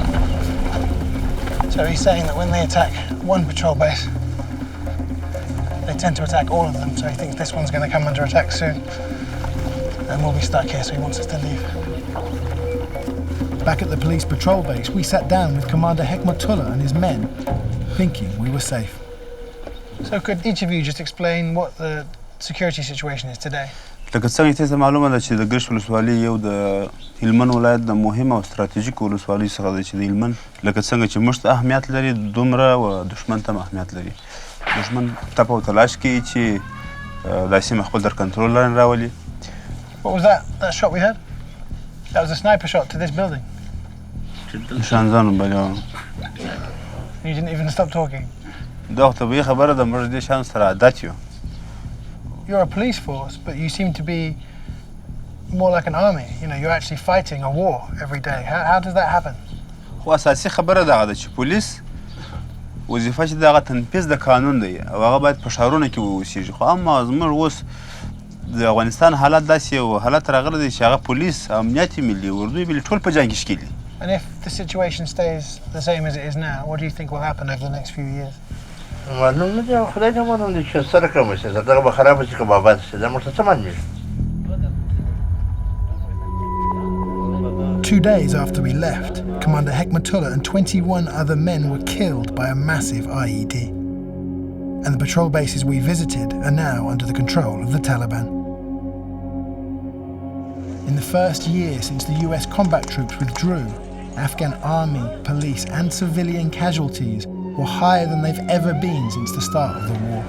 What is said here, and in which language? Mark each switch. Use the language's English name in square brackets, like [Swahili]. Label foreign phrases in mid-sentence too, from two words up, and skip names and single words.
[English] So he's saying that when they attack one patrol base, they tend to attack all of them, so he thinks this one's going to come under attack soon. And we'll be stuck here, so he wants us to leave. Back at the police patrol base, we sat down with Commander Hekmatullah and his men, thinking we were safe. So could each of you just explain what the security situation is today? [Pashto] لکه څنګه چې معلومه ده چې د ګرش ولسوالۍ یو د هلمند ولایت د مهمه او ستراتیژیک ولسوالۍ څخه ده چې د هلمند لکه څنګه چې موږ ته اهمیت لري دومره و دښمن ته اهمیت لري. دښمن تپ او تلاش کوي چې دا سیمه خپل در کنټرول لاندې راولي. [English] What was that shot we heard? That was a sniper shot to this building. [Pashto] نشانزانو بله. [English] You didn't even stop talking? [Pashto] دا خو طبیعي خبره ده، موږ دې شیانو سره عادت یو. [English] You're a police force, but you seem to be more like an army. You know, you're actually fighting a war every day. How does that happen? [Pashto] خو اساسي خبره دغه ده چې پولیس وظیفه چې دغه تنفیذ د قانون دی او هغه باید په ښارونو کې واوسیږي. خو اما زموږ اوس د افغانستان حالت داسې یو حالت راغلی دی چې هغه پولیس، امنیت ملي، اردوی ملي ټول په جنګ کې ښکېل دي. [English] And if the situation stays the same as it is now, what do you think will happen over the next few years? [Pashto] معلوم نه دی، خدای ته معلوم دی چې سره کوم شي، دغه به خراب شي که به آباد شي، دا موږ ته څه معلومیږي. [English] 2 days after we left, Commander Hekmatullah and 21 other men were killed by a massive IED. And the patrol bases we visited are now under the control of the Taliban. In the first year since the US combat troops withdrew, Afghan army, police and civilian casualties were higher than they've ever been since the start of the war.